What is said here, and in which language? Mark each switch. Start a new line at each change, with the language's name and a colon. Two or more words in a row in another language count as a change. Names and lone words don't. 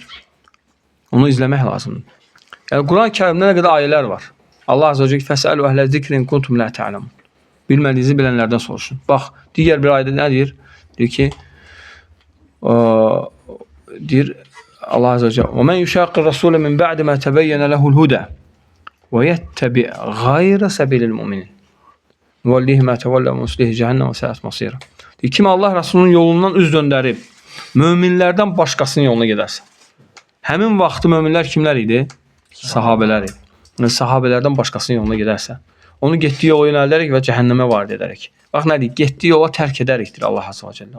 Azerbaijani: Onu izləmək lazımdır. Yəni, Quran-ı Kərimdə nə qədər ayələr var. Allah
Arabic: عز وجل فاسألوا أهل الذكر كنتم لا تعلمون.
Azerbaijani: Bilmədiyinizi bilənlərdən soruşun. Bax, digər bir ayədə nə deyir? Deyir ki, deyir Allah
Arabic: عز وجل وَمَنْ يُشَاقِّ الرَّسُولَ مِنْ بَعْدِ مَا تَبَيَّنَ لَهُ الْهُدَى وَيَتَّبِعْ غَيْرَ سَبِيلِ الْمُؤْمِنِينَ نُوَلِّهِ مَا تَوَلَّى وَنُصْلِهِ جَهَنَّمَ وَسَاءَتْ مَصِيرًا.
Azerbaijani: Kim Allah Rasulunun yolundan üz döndərib, möminlərdən başqasının yoluna gedərsə. Həmin vaxtı möminlər kimlər idi? Sahabələr idi. Yəni, sahabələrdən başqasının yoluna gedərsə, onu getdiyi yola yönəldərək və cəhənnəmə varid edərək. Bax, nə deyik? Getdiyi yola tərk edərəkdir Allah
Arabic: عز وجل.